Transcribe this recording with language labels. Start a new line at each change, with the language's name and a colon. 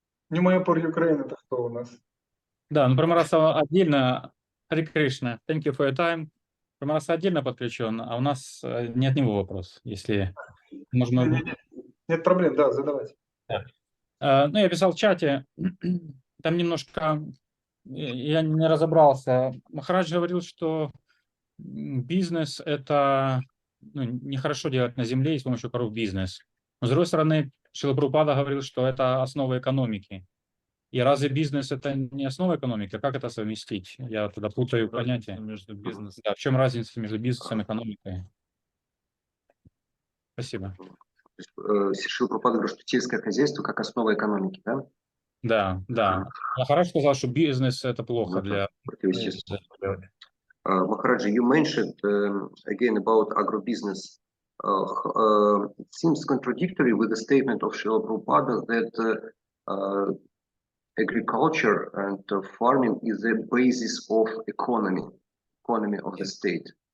Russian: Нью Майяпур, Украина, это кто у нас? Да, ну Прамараса отдельно.
English: Хари Кришна, thank you for your time.
Russian: Прамараса отдельно подключен, а у нас не от него вопрос, если можно... Нет проблем, да, задавайте. Да. Ну, я писал в чате, там немножко, я не разобрался. Махарадж говорил, что бизнес – это нехорошо делать на земле и с помощью коров бизнес. Но с другой стороны, Шрила Прабхупада говорил, что это основа экономики. И разве бизнес – это не основа экономики? Как это совместить? Я тогда путаю понятия. Между бизнесом. Да, в чем разница между бизнесом и экономикой? Спасибо. Шрила Прабхупада говорит, что сельское хозяйство как основа экономики, да? Да. Махарадж сказал, что бизнес – это плохо для...
English: Махараджа, you mentioned again about agribusiness. It seems contradictory with the statement of Srila Prabhupada that agriculture and farming is the basis of economy of the state.